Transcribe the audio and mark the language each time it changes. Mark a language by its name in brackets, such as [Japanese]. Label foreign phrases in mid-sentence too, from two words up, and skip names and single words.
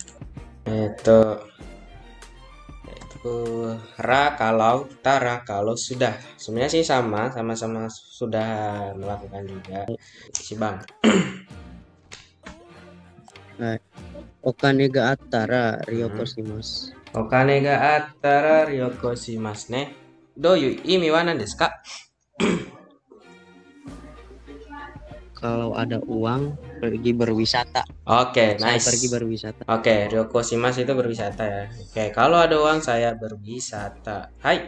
[Indonesian] Itu ra kalau, tara kalau sudah. Sebenarnya sih sama-sama sudah melakukan juga. Si Bang. [Japanese] お金があったら旅行します. お金があったら旅行しますね. どういう意味は何ですか? [Indonesian] Kalau ada uang pergi berwisata. Oke, Saya nice. pergi berwisata. Oke, [Japanese] 旅行します [Indonesian] itu berwisata ya. Oke, kalau ada uang saya berwisata. Hai.